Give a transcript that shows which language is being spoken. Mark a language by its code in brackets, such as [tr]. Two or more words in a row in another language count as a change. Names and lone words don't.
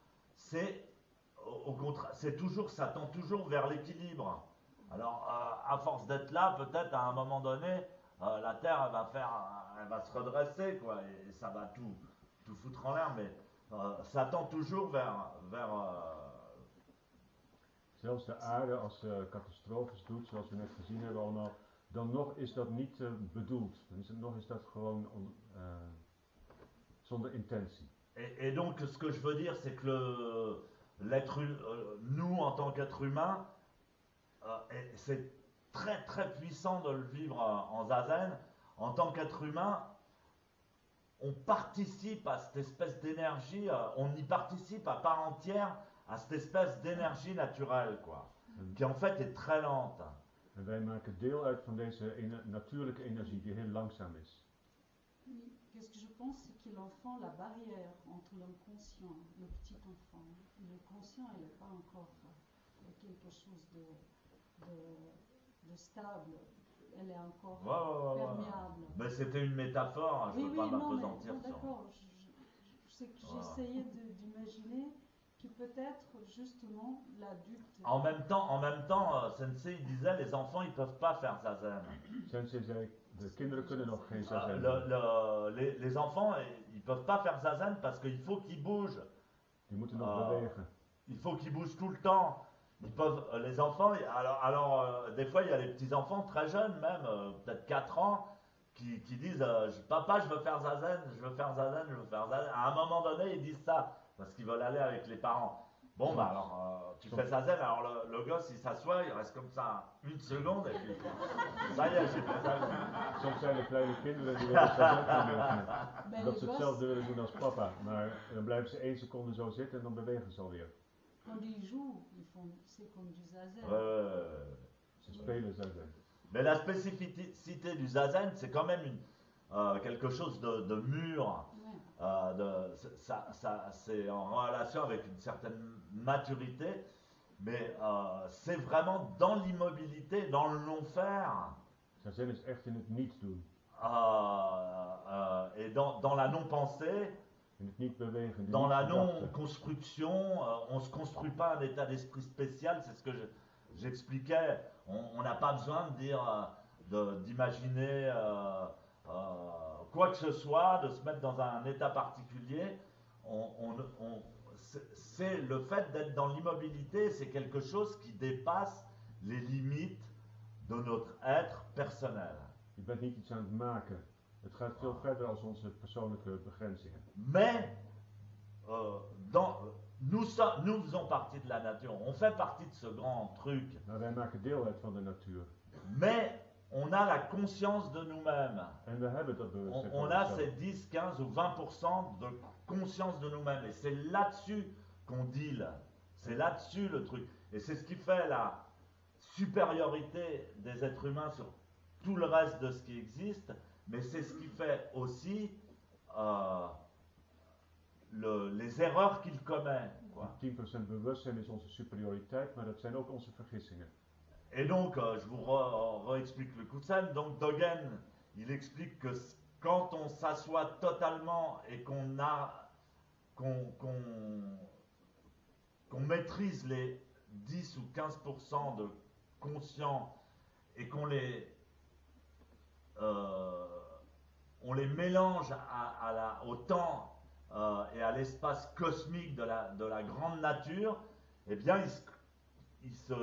[fr] Au contraire, ça tend toujours vers l'équilibre. Alors, à force d'être là, peut-être à un moment donné, la Terre, elle va se redresser, quoi, et ça va tout foutre en l'air, mais ça tend toujours vers [nl] Zelfs de aarde, als ze catastrofes doet, zoals we net gezien hebben allemaal, dan nog is dat niet bedoeld. Nog is dat gewoon zonder intentie. [fr] Et donc, ce que je veux dire, c'est que nous, en tant qu'être humain, c'est très très puissant de le vivre en zazen. En tant qu'être humain, on participe à cette espèce d'énergie, on y participe à part entière à cette espèce d'énergie naturelle, quoi, qui en fait est très lente. [nl] En wij maken deel uit van deze natuurlijke energie die heel langzaam is. [fr] Oui, qu'est-ce que je pense, c'est que l'enfant, la barrière entre l'inconscient, le petit enfant, et le conscient, elle n'est pas encore quelque chose de stable, elle est encore Ouais. perméable. Mais c'était une métaphore, hein, je Oui, veux pas oui, non, mais m'appesantir non, sur. d'accord. C'est que Voilà. j'essayais d'imaginer que peut-être justement l'adulte. En même temps, Sensei disait les enfants ils peuvent pas faire zazen. [nl] Sensei zei, de kinderen kunnen nog geen [fr] Ah, [nl] zazen doen. [fr] les enfants ils peuvent pas faire zazen parce qu'il faut qu'ils bougent. [nl] Die moeten nog bewegen. [fr] Il faut qu'ils bougent tout le temps. Ils peuvent, les enfants, des fois il y a les petits enfants très jeunes même, peut-être 4 ans, qui disent papa je veux faire zazen, je veux faire zazen, je veux faire zazen. À un moment donné ils disent ça parce qu'ils veulent aller avec les parents. Bon bah alors tu fais zazen, alors le gosse il s'assoit, il reste comme ça 1 seconde et puis ça y est j'ai fait zazen. [nl] Soms zijn er kleine kinderen die willen zazen gaan beginnen. [fr] Ben, [nl] Dat [fr] les [nl] ze [fr] gosses, [nl] hetzelfde willen doen als papa. Maar dan blijven ze 1 seconde zo zitten en dan bewegen ze alweer. [fr] quand ils jouent, c'est comme du zazen. [nl] Ze spelen zazen. [fr] Mais la spécificité du zazen, c'est quand même quelque chose de mûr. Ouais. C'est en relation avec une certaine maturité, mais c'est vraiment dans l'immobilité, dans le non-faire, [nl] Zazen is echt in het niets doen. [fr] et dans la non-pensée, [nl] In het niet bewegen. [fr] dans la non-construction. On ne se construit pas un état d'esprit spécial, c'est ce que j'expliquais. On n'a pas besoin de dire, d'imaginer quoi que ce soit, de se mettre dans un état particulier. C'est le fait d'être dans l'immobilité, c'est quelque chose qui dépasse les limites de notre être personnel. [nl] Je bent niet iets aan het maken. Het gaat veel verder als onze persoonlijke begrenzingen. [fr] Mais nous faisons partie de la nature, on fait partie de ce grand truc. [nl] Maar wij maken deel uit van de natuur. [fr] Mais on a la conscience de nous-mêmes. [nl] En we hebben dat bewustzijn [fr] On [nl] van [fr] a [nl] onszelf. [fr] ces 10, 15 ou 20% de conscience de nous-mêmes. Et c'est là-dessus qu'on deal. C'est là-dessus le truc. Et c'est ce qui fait la supériorité des êtres humains sur tout le reste de ce qui existe. Mais c'est ce qui fait aussi les erreurs qu'il commet. Quoi. [nl] 10% bewustzijn is onze superioriteit, maar dat zijn ook onze vergissingen. [fr] Et donc, je vous réexplique le Kutsen. Donc, Dogen, il explique que quand on s'assoit totalement et qu'on maîtrise les 10 ou 15% de conscients et qu'on les mélange au temps et à l'espace cosmique de la grande nature, eh bien, il